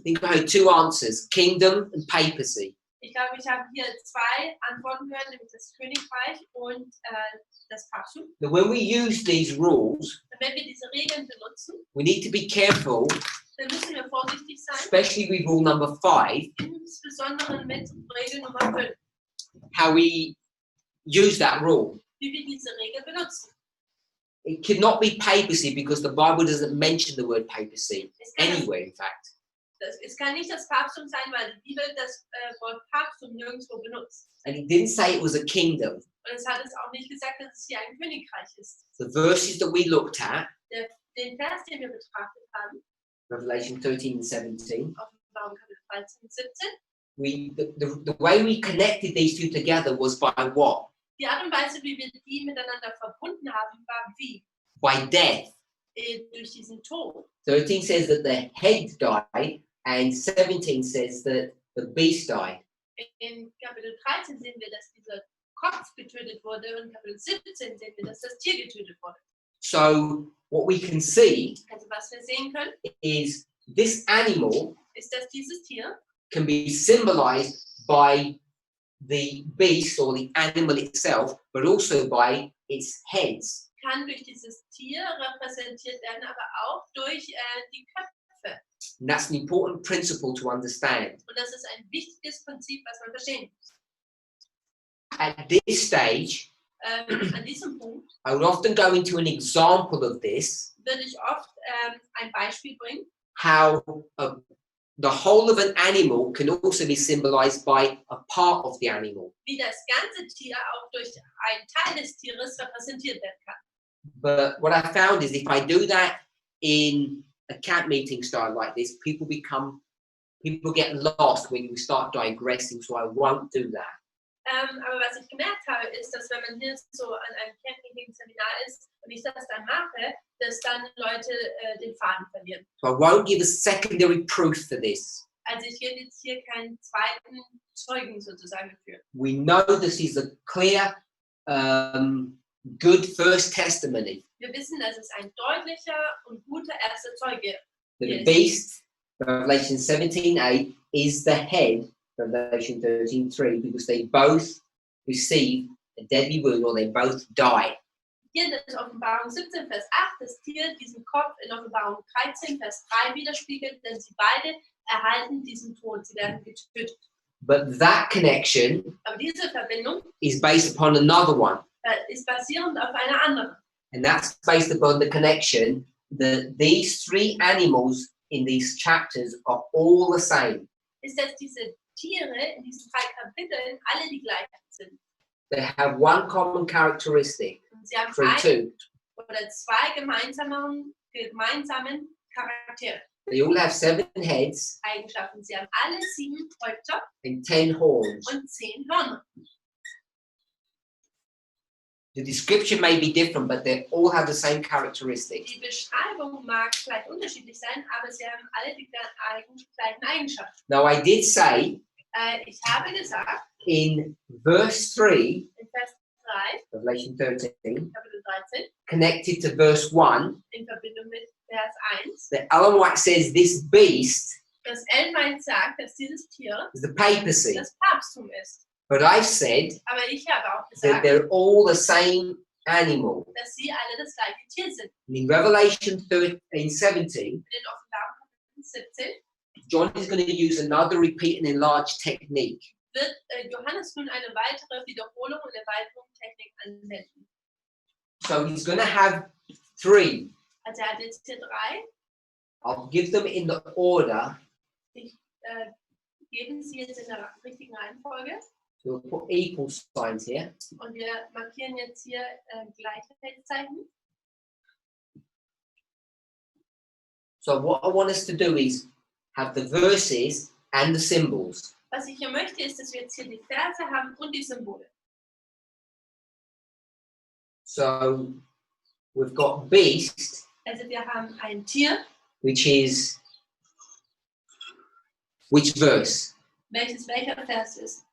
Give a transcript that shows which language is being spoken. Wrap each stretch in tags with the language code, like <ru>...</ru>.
<en>I think I heard two answers, kingdom and papacy.</en> <de>Ich glaube, ich habe hier 2 Antworten gehört, nämlich das Königreich und das Papsttum.</de> <en>Now when we use these rules,</en> <de>Und wenn wir diese Regeln benutzen,</de> <en>we need to be careful,</en> <de>dann müssen wir vorsichtig sein,</de> <en>especially with rule number 5,</en> <de>insbesondere mit Regel Nummer 5,</de> <en>how we use that rule.</en> <de>wie wir diese Regel benutzen.</de> <en>It cannot be papacy because the Bible doesn't mention the word papacy</en> <de>Es kann,</de> <en>anywhere, in fact.</en> <de>es kann nicht das Papsttum sein, weil die Bibel das Wort Papsttum nirgendwo benutzt.</de> <en>And it didn't say it was a kingdom.</en> <de>Und es hat es auch nicht gesagt, dass es hier ein Königreich ist.</de> <en>The verses that we looked at,</en> <de>Den Vers, den wir betrachtet haben,</de> <en>Revelation 13 and 17,</en> <de>Offenbarung Kapitel 13 und 17,</de> <en>the way we connected these two together was by what?</en> <de>die Art und Weise, wie wir die miteinander verbunden haben, war wie?</de> <en>By death.</en> <de>Durch diesen Tod.</de> <en>13 says that the head died, and 17 says that the beast died.</en> <de>In Kapitel 13 sehen wir, dass dieser Kopf getötet wurde und in Kapitel 17 sehen wir, dass das Tier getötet wurde.</de> <en>So what we can see</en> <de>Also was wir sehen können,</de> <en>is this animal</en> <de>ist, dass dieses Tier</de> <en>can be symbolized by the beast or the animal itself, but also by its heads.</en> <de>kann durch dieses Tier repräsentiert werden, aber auch durch die Köpfe.</de> <en>And that's an important principle to understand.</en> <de>Und das ist ein wichtiges Prinzip, was man verstehen muss.</de> <en>At this stage,</en> <de>An diesem Punkt</de> <en>I would often go into an example of this,</en> <de>würde ich oft ein Beispiel bringen,</de> <en>how the whole of an animal can also be symbolized by a part of the animal.</en> <de>wie das ganze Tier auch durch einen Teil des Tieres repräsentiert werden kann.</de> <en>But what I found is if I do that in a camp meeting style like this, people get lost when we start digressing, so I won't do that.</en> <de>Aber was ich gemerkt habe, ist, dass wenn man hier so an einem Camp-Meeting-Seminar ist und ich das dann mache, dass dann Leute den Faden verlieren.</de> <en>So I won't give a secondary proof for this.</en> <de>Also ich werde jetzt hier keinen zweiten Zeugen sozusagen führen.</de> <en>We know this is a clear, good first testimony.</en> <de>Wir wissen, dass es ein deutlicher und guter erster Zeuge</de> <en>That the Yes. beast, Revelation 17:8, is the head, Revelation 13:3, because they both receive a deadly wound or they both die.</en> <de>Hier in der Offenbarung 17, Vers 8, das Tier diesen Kopf in Offenbarung 13, Vers 3 widerspiegelt, denn sie beide erhalten diesen Tod, sie werden getötet.</de> <en>But that connection</en> <de>Aber diese Verbindung</de> <en>is based upon another one.</en> <de>ist basierend auf einer anderen.</de> <en>And that's based upon the connection that these three animals in these chapters are all the same.</en> <de>Ist, dass diese Tiere in diesen 3 Kapiteln alle die gleichen sind.</de> <en>They have one common characteristic,</en> <de>Und sie haben</de> <en>two.</en> <de>oder 2 gemeinsamen Charaktere,</de> <en>They all have 7 heads</en> <de>Eigenschaften. Sie haben alle 7 Häupter</de> <en>and 10 horns.</en> <de>und 10 Hörner.</de> <en>The description may be different, but they all have the same characteristics.</en> <de>Die Beschreibung mag vielleicht unterschiedlich sein, aber sie haben alle die gleichen Eigenschaften.</de> <en>Now, I did say</en> <de>Ich habe gesagt,</de> <en>in verse 3,</en> <de>in Vers 3,</de> <en>Revelation 13,</en> <de>Kapitel 13,</de> <en>connected to verse 1,</en> <de>in Verbindung mit Vers 1,</de> <en>that Ellen White says this beast</en> <de>dass Ellen White sagt, dass dieses Tier</de> <en>is the papacy.</en> <de>das Papsttum ist.</de> <en>But I've said</en> <de>Aber ich habe auch</de> <en>that</en> <de>gesagt,</de> <en>they're all the same animal.</en> <de>dass sie alle das gleiche Tier sind.</de> <en>And in Revelation 13:17,</en> <de>In den Offenbarung Kapitel 17</de> <en>John is going to use another repeat and enlarge technique.</en> <de>wird Johannes nun eine weitere Wiederholung und Erweiterungstechnik anwenden.</de> <en>So he's going to have three.</en> <de>Also er hat jetzt hier 3.</de> <en>I'll give them in the order.</en> <de>Ich gebe sie jetzt in der richtigen Reihenfolge.</de> <en>So we'll put equal signs here.</en> <de>Und wir markieren jetzt hier Gleichheitszeichen.</de> <en>So what I want us to do is have the verses and the symbols.</en> <de>Was ich hier möchte, ist, dass wir jetzt hier die Verse haben und die Symbole.</de> <en>So we've got beast,</en> <de>Also wir haben ein Tier,</de> <en>which is which verse?</en> <de>welcher Vers ist.</de>